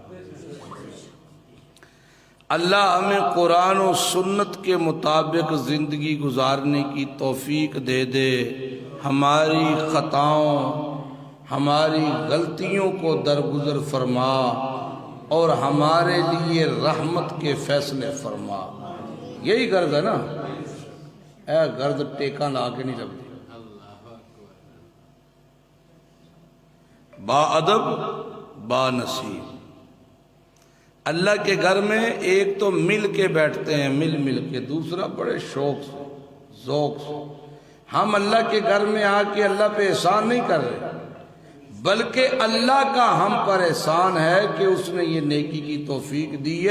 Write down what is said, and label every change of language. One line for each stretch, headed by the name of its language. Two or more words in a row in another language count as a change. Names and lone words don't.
Urdu: اللہ ہمیں قرآن و سنت کے مطابق زندگی گزارنے کی توفیق دے دے، ہماری خطاؤں ہماری غلطیوں کو درگزر فرما اور ہمارے لیے رحمت کے فیصلے فرما۔ یہی غرض ہے نا، اے غرض ٹیکا لا کے نہیں لگتی۔
Persian: با ادب با نصیب۔
Urdu: اللہ کے گھر میں ایک تو مل کے بیٹھتے ہیں، مل کے، دوسرا بڑے شوق سے ذوق سے۔ ہم اللہ کے گھر میں آ کے اللہ پہ احسان نہیں کر رہے، بلکہ اللہ کا ہم پر احسان ہے کہ اس نے یہ نیکی کی توفیق دی ہے۔